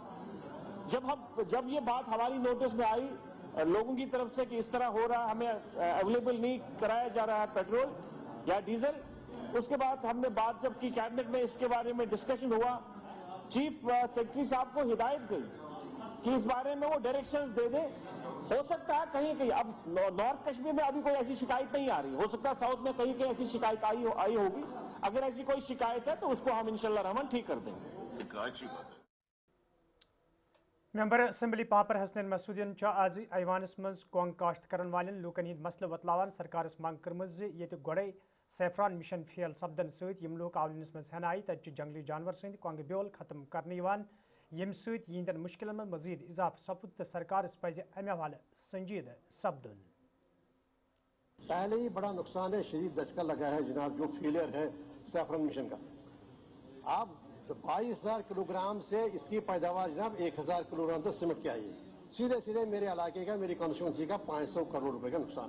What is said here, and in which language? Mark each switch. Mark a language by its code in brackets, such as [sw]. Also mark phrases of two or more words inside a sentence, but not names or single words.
[ur] جب یہ بات ہماری نوٹس میں آئی لوگوں کی طرف سے کہ اس طرح ہو رہا ہے, ہمیں اویلیبل نہیں کرایا جا رہا ہے پیٹرول یا ڈیزل, اس کے بعد ہم نے بات جب کی کیبنٹ میں, اس کے بارے میں ڈسکشن ہوا, [en] chief secretary [ur] صاحب کو ہدایت گئی کہ اس بارے میں وہ ڈائریکشنز دے دیں. ہو سکتا ہے کہیں کہیں, اب نارتھ کشمیر میں ابھی کوئی ایسی شکایت نہیں آ رہی, ہو سکتا ہے ساؤتھ میں کہیں کہیں ایسی شکایت آئی ہوگی. اگر ایسی کوئی شکایت ہے تو اس کو ہم انشاءاللہ رحمان ٹھیک کر دیں گے. [ks] ممبر اسمبلی پاپر حسنین مسعودین آز ایوانس مز کونگ کاشت کرن والن لوکن ہند مسئلہ وتلاوان سرکارس منگ کرم یہ گوڑے [en] saffron mission [ks] فیل سپدن ست لوک آولنس مز ہین آئی تت جنگلی جانور سند کونگ بیول ختم کرنے یم ست یہندین مشکلن میں مزید اضافہ سپد تو سرکارس پزِ امہ حوالہ سنجیدہ سپدن. [ur] پہلے ہی بڑا نقصان ہے, شدید دھچکا لگا ہے جناب, جو فیلئر ہے [en] saffron mission [ur] کا. آپ 22,000 کلو گرام سے اس کی پیداوار جناب 1,000 کلو گرام تو سمٹ کے آئی ہے. سیدھے میرے علاقے کا, میری کانسٹیچوئنسی کا 500 کروڑ روپے کا نقصان ہے.